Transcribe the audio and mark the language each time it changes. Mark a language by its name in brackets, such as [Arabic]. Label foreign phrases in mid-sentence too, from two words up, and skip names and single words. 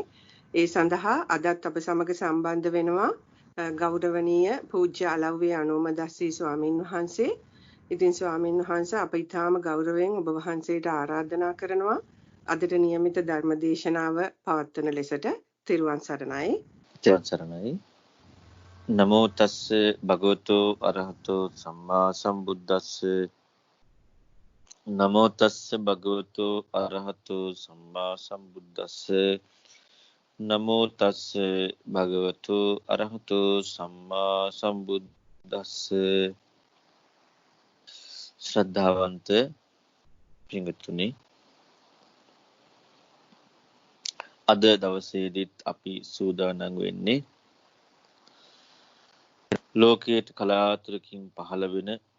[Sinhala] ඒ සඳහා අදත් අප සමග සම්බන්ධ වෙනවා ගෞරවනීය පූජ්‍ය අලව්වේ අනෝමදස්සී ස්වාමින් වහන්සේ. ඉතින් ස්වාමින් වහන්සේ අප ඊටාම ගෞරවයෙන් ඔබ වහන්සේට ආරාධනා කරනවා අදට નિયમિત ධර්ම දේශනාව පවත්වන ලෙසට. තෙරුවන් සරණයි. තෙරුවන් සරණයි. [Pali] නමෝ තස්ස භගවතු අරහතෝ සම්මා සම්බුද්දස්ස. නමෝ තස්ස භගවතු අරහතෝ සම්මා සම්බුද්දස්ස. නමෝ තස්ස භගවතු අරහතෝ සම්මා සම්බුද්දස්ස. [Sinhala] ශ්‍රද්ධාවන්ත පින්වත්නි, අද දවසේදීත් අපි සූදානම් වෙන්නේ ලෝකයට කලාතුරකින් පහළ වෙන